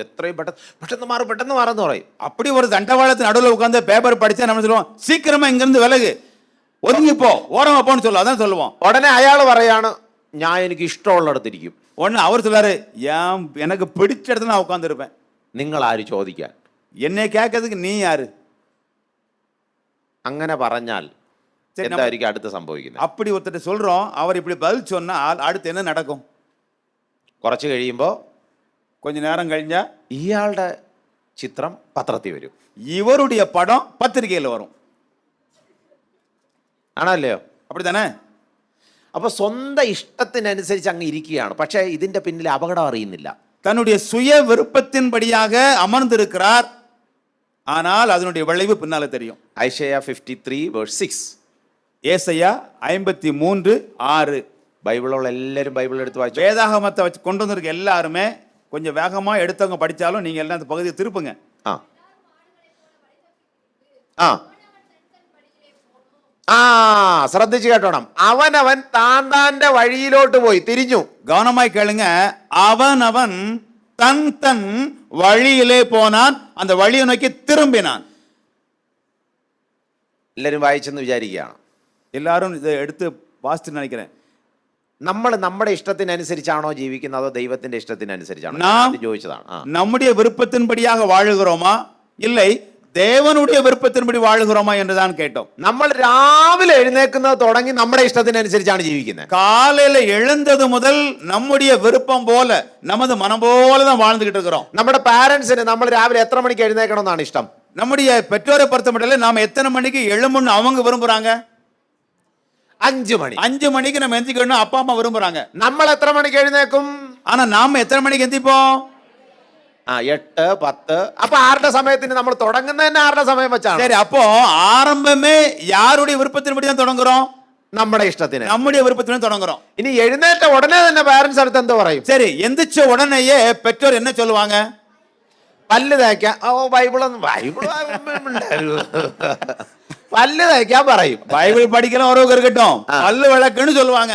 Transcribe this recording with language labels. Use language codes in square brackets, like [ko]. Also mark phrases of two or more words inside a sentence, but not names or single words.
[ml] എത്രയും പെട്ടെന്ന് മാറുന്നു പറയും. [ta] அப்படி ஒரு தண்டவாளத்து நடுவில் உட்காந்து பேப்பர் படிச்சா நம்ம சொல்லுவோம், சீக்கிரமா இங்கிருந்து விலகு, ஒதுங்கிப்போ, ஓரமா போன்னு சொல்லுவோம். அதான் சொல்லுவோம். [ml] ഉടനെ അയാൾ പറയാണ്, ഞാൻ എനിക്ക് ഇഷ്ടമുള്ളിടത്തിരിക്കും. [ta] உடனே அவர் சொல்லாரு, எனக்கு பிடிச்ச இடத்துல நான் உட்கார்ந்து இருப்பேன். [ml] നിങ്ങൾ ആര് ചോദിക്കാൻ? [ta] என்னை கேட்கறதுக்கு நீ யாரு? [ml] അങ്ങനെ പറഞ്ഞാൽ എന്തായിരിക്കും അടുത്ത് സംഭവിക്കുന്നത്? [ta] அப்படி ஒருத்தர் சொல்றோம், அவர் இப்படி பதில் சொன்னால் அடுத்து என்ன நடக்கும்? [ml] കുറച്ച് കഴിയുമ്പോൾ, [ta] கொஞ்ச நேரம் கழிஞ்சா [ml] ഇയാളുടെ ചിത്രം പത്രത്തിൽ വരും, [ta] இவருடைய படம் பத்திரிகையில் வரும். [ml] ആണല്ലയോ? [ta] அப்படித்தானே? [ml] അപ്പൊ സ്വന്തം ഇഷ്ടത്തിനനുസരിച്ച് അങ്ങ് ഇരിക്കുകയാണ്. പക്ഷേ ഇതിന്റെ പിന്നിൽ അപകടം അറിയുന്നില്ല. [ta] தன்னுடைய சுய விருப்பத்தின்படியாக அமர்ந்திருக்கிறார், ஆனால் அதனுடைய விளைவு பின்னால தெரியும். ஐசையா 53:6. ஏசாயா 53:6. [ml] ബൈബിളുള്ള എല്ലാവരും ബൈബിൾ എടുത്ത് വായിച്ചു. [ta] வேதாகமத்தை வச்சு கொண்டு வந்திருக்க எல்லாருமே கொஞ்சம் வேகமா எடுத்தவங்க படிச்சாலும் நீங்க எல்லாம் அந்த பகுதியை திருப்புங்க. [ml] ശ്രദ്ധിച്ചു കേട്ടോണം. അവനവൻ താന്താന്റെ വഴിയിലോട്ട് പോയി തിരിഞ്ഞു. [ta] கவனமாய் கேளுங்க. அவனவன் தன் தன் வழியிலே போனான், அந்த வழியை நோக்கி திரும்பினான். [ml] എല്ലാവരും വായിച്ചെന്ന് വിചാരിക്കുകയാണ്. [ta] எல்லாரும் இதை எடுத்து வாசித்து நினைக்கிறேன். [ml] നമ്മൾ നമ്മുടെ ഇഷ്ടത്തിനനുസരിച്ചാണോ ജീവിക്കുന്നത്, അതോ ദൈവത്തിന്റെ ഇഷ്ടത്തിനനുസരിച്ചാണോ? [ta] நாம் [ml] ചോദിച്ചതാണ്. [ta] நம்முடைய விருப்பத்தின்படியாக வாழுகிறோமா, இல்லை தேவனுடைய விருப்பத்தின்படி வாழுகிறோமா என்றுதான் கேட்டோம். [ml] നമ്മൾ രാവിലെ എഴുന്നേക്കുന്നത് തുടങ്ങി നമ്മുടെ ഇഷ്ടത്തിനനുസരിച്ചാണ് ജീവിക്കുന്നത്. [ta] காலையில எழுந்தது முதல் நம்முடைய விருப்பம் போல நமது மனம் போல தான் வாழ்ந்துகிட்டு இருக்கிறோம். [ml] നമ്മുടെ പാരന്റ്സിന് നമ്മൾ രാവിലെ എത്ര മണിക്ക് എഴുന്നേക്കണം എന്നാണ് ഇഷ്ടം? [ta] நம்முடைய பெற்றோரை பொறுத்த மட்டும் நாம எத்தனை மணிக்கு எழும்புன்னு அவங்க விரும்புறாங்க? [ml] 5 മണി. [ta] 5 மணிக்கு நம்ம எந்திக்கணும் அப்பா அம்மா விரும்புறாங்க. [ml] നമ്മൾ എത്ര മണിക്ക് എഴുന്നേക്കും? [ta] ஆனா நாம எத்தனை மணிக்கு எந்திப்போம்? 8, 10. [ml] അപ്പൊ ആരുടെ സമയത്തിന് നമ്മൾ തുടങ്ങുന്നത് തന്നെ ആരുടെ സമയം വെച്ചാണ്? [ta] சரி, அப்போ ஆரம்பமே யாருடைய விருப்பத்தின்படி தான் தொடங்குறோம்? [ml] നമ്മുടെ ഇഷ്ടത്തിന്. [ta] நம்முடைய விருப்பத்தின்படி தொடங்குறோம். [ml] ഇനി എഴുന്നേറ്റ ഉടനെ തന്നെ പാരന്റ്സ് അടുത്ത് എന്ത് പറയും? [ta] சரி, எந்திரிச்ச உடனேயே பெற்றோர் என்ன சொல்லுவாங்க? [ml] പല്ല് തേക്കാൻ. പല്ല് തേക്കാൻ പറയും. [ta] பைபிள் படிக்கலாம் ஒருவருக்கு இருக்கட்டும், பல்லு விளக்குன்னு சொல்லுவாங்க.